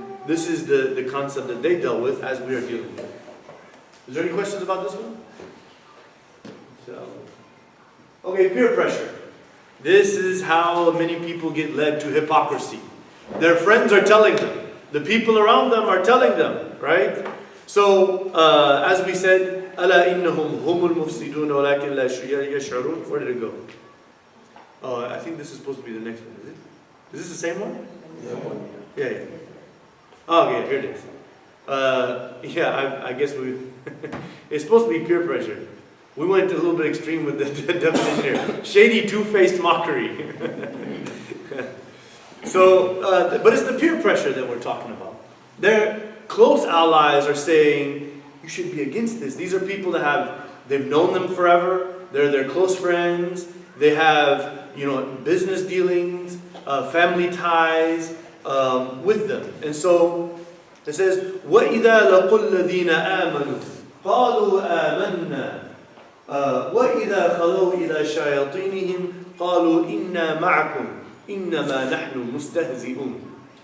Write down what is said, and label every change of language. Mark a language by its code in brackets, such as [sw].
[en] This is the concept that they dealt with as we are dealing with. Is there any questions about this one? Okay, peer pressure. This is how many people get led to hypocrisy. Their friends are telling them. The people around them are telling them, right? So, as we said, [ar] أَلَا إِنَّهُمْ هُمُ الْمُفْسِدُونَ وَلَكِنْ لَا يَشْعُرُونَ. [en] Where did it go? I think this is supposed to be the next one, is it? Is this the same one? Yeah. Oh, yeah, here it is. I guess it's supposed to be peer pressure. We went a little bit extreme with the definition here. Shady, two-faced mockery. So, but it's the peer pressure that we're talking about. Their close allies are saying, you should be against this. These are people that they've known them forever. They're their close friends. They have, business dealings, family ties with them. And so, it says, [ar] وَإِذَا لَقُوا الَّذِينَ آمَنُوا قَالُوا آمَنَّا وَإِذَا خَلَوْا إِلَى شَيَاطِينِهِمْ قَالُوا إِنَّا مَعَكُمْ إِنَّمَا نَحْنُ مُسْتَهْزِئُونَ.